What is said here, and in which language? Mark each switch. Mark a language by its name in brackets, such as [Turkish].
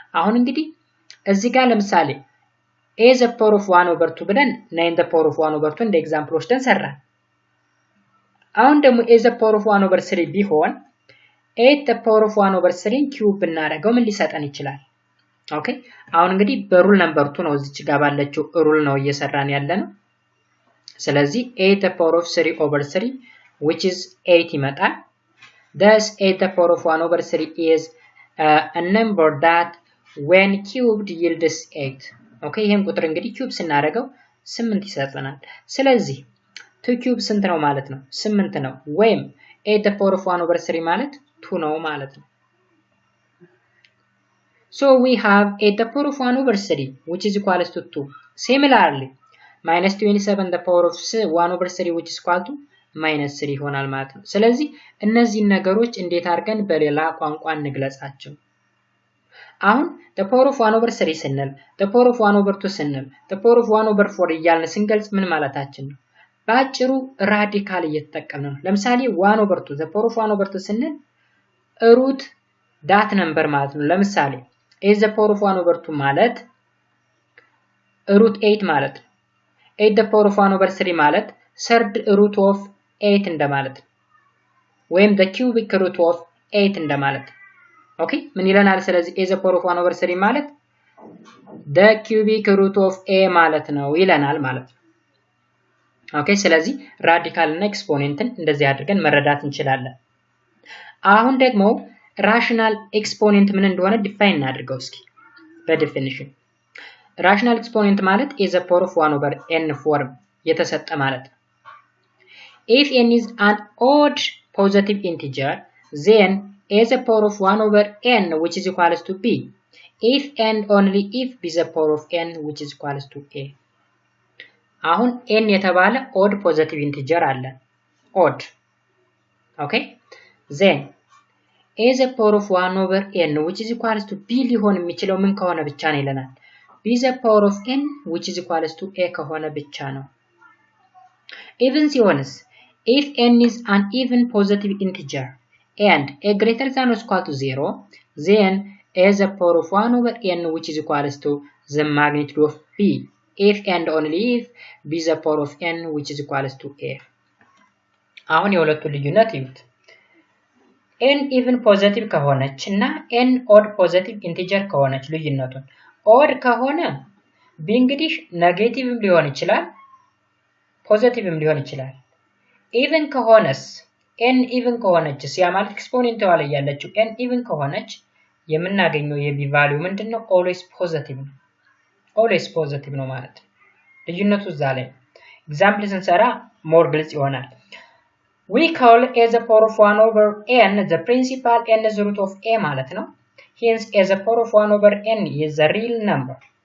[Amharic] አሁን እንግዲህ እዚህ ጋር ለምሳሌ a the power of 1 over 2 ብለን 9 the power of 1 over 2 እንደ ኤግዛምፕል ወስደን ሰራን። አሁን ደግሞ a the power of 1 over 3 ቢሆን 8 the power of 1 over 3 ኪዩብ ብናደርገው ምን ሊሰጠን ይችላል? ኦኬ አሁን እንግዲህ በሩል ነምበር 2 ነው እዚች ጋር ባለችው ሩል ነው እየሰራን ያለነው። ስለዚህ 8 the power of 3 over 3 which is 8 ይመጣል። [English] Thus 8 the power of 1 over 3 is a number that when cubed yields 8. [Amharic] ኦኬ ይሄን ቁጥር እንግዲህ ኪዩብ ስናደርገው 8 ይሰጠናል። ስለዚህ 2 ኪዩብ ስንት ነው ማለት ነው? 8 ነው። ወይም 8 the power of 1 over 3 ማለት 2 ነው ማለት ነው። [English] So we have 8 the power of 1 over 3 which is equal to 2. Similarly, minus 27 the power of 1 over 3 which is equal to minus 3 [Amharic] ይሆናል ማለት ነው። ስለዚህ እነዚህን ነገሮች እንዴት አድርገን በሌላ ቋንቋ እንግለጻቸው? አሁን the power of 1 over 3 ስንል the power of 1 over 2 ስንል the power of 1 over 4 እያልን ስንገልጽ ምን ማለታችን ነው? በአጭሩ ራዲካል እየተጠቀምን ነው። ለምሳሌ 1 over 2 the power of 1 over 2 ስንል ሩት ዳት ነምበር ማለት ነው። ለምሳሌ a the power of 1 over 2 ማለት ሩት 8 ማለት ነው። 8 the power of 1 over 3 ማለት third root of 8 እንደማለት ነው። ወይም [English] the cubic root of 8 [Amharic] እንደማለት ነው። ኦኬ ምን ይለናል? ስለዚህ a the power of 1 over 3 ማለት the cubic root of a ማለት ነው ይለናል ማለት ነው። ኦኬ ስለዚህ ራዲካል እና ኤክስፖኔንትን እንደዚህ አድርገን መረዳት እንችላለን። አሁን ደግሞ ራሽናል ኤክስፖኔንት ምን እንደሆነ ዲፋይን እናድርገው እስኪ በዲፊኒሽን። ራሽናል ኤክስፖኔንት ማለት is a power of 1 over n ፎርም የተሰጠ ማለት ነው። [English] if n is an odd positive integer then a is a power of 1 over n which is equals to b. if and only if b is a power of n which is equals to a. አሁን n የተባለ odd positive integer አለ odd okay then a is a power of 1 over n which is equals to b [Amharic] ሊሆን የሚችለው ምን ከሆነ ብቻ ነው ይለናል [English] b is a power of n which is equals to a [Amharic] ከሆነ ብቻ ነው [English] even ሲሆንስ if n is an even positive integer and a greater than or equal to 0 then a is a power of 1 over n which is equals to the magnitude of b if and only if b is a power of n which is equals to a. [Amharic] አሁን የሁለቱ ልዩነት ይዩት n even positive ከሆነች እና n odd positive integer ከሆነች ልዩነቱን odd ከሆነ b እንግዲህ ኔጌቲቭም ሊሆን ይችላል ፖዚቲቭም ሊሆን ይችላል even ከሆነስ n even ከሆነችስ ያ ማለት ኤክስፖኔንቷ ላይ ያለችው n even ከሆነች የምናገኘው የb ቫልዩ ምንድነው always positive ነው always positive ነው ማለት ልዩነቱ እዛ ላይ ኤግዛምፕል ስንሰራ ሞር ግልጽ ይሆናል [English] we call as a power of 1 over n the principal n is root of a ማለት ነው hence as a power of 1 over n is a real number